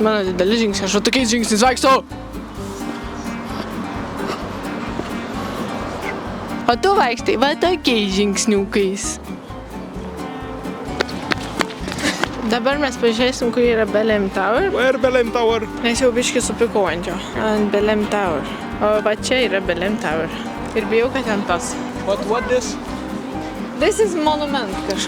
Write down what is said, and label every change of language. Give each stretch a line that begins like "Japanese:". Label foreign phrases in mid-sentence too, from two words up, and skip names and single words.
Lithuanian: Mano dideli žingsniai, aš tokiais žingsniais vaikštau. O tu vaikštai, va tokiais žingsniukais. Dabar mes pažiūrėsim, kur yra Belém Tower.
English: Where Belém Tower?
Lithuanian: Nes jau biškį supikau ant jo. Ant Belém Tower. O va čia yra Belém Tower. Ir bijau, kad ten tas.
English: What this? This is monument kažkoks.